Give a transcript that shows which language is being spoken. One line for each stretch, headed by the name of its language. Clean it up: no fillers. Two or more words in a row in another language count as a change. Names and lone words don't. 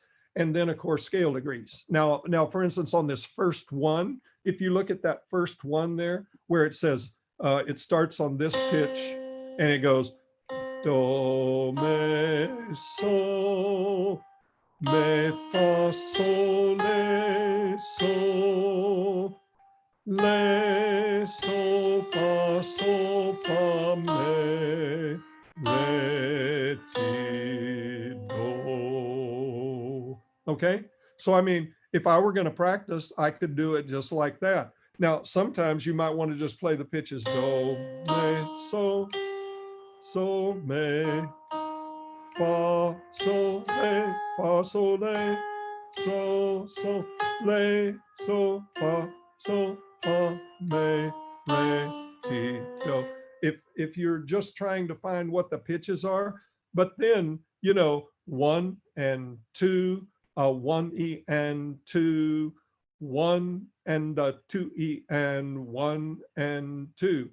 English: And then of course, scale degrees. Now, for instance, on this first one, if you look at that first one there, where it says, it starts on this pitch and it goes, Do, me, so, me, fa, sol, le, so, le, so, fa, me, re, ti, do. Okay, so I mean, if I were going to practice, I could do it just like that. Now, sometimes you might want to just play the pitches Do, me, so, me, fa, sol, le, fa, sol, le, so, le, so, fa, me, re, ti, do. If you're just trying to find what the pitches are, but then, you know, 1 and 2, 1E and 2, 1 and 2E and 1 and 2.